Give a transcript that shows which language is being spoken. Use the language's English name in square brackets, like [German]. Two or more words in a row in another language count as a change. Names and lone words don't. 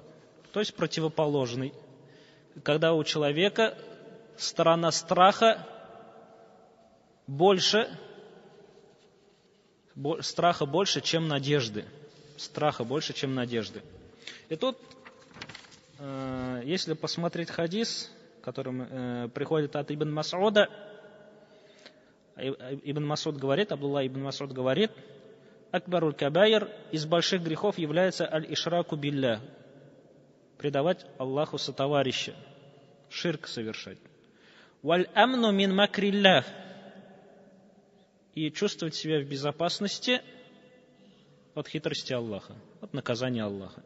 [Russian] То есть противоположный. Когда у человека сторона страха больше, страха больше, чем надежды. Страха больше, чем надежды. И тут, если посмотреть хадис, который приходит от Ибн Мас'уда, Ибн Масуд говорит, Абдулла ибн Масуд говорит, [Arabic] أكبر الكبائر, [Russian] из больших грехов является [Arabic] الإشراك بالله, [Russian] предавать Аллаху сотоварища, ширк совершать. [Arabic] والأمن من مكر الله, [Russian] и чувствовать себя в безопасности от хитрости Аллаха, от наказания Аллаха.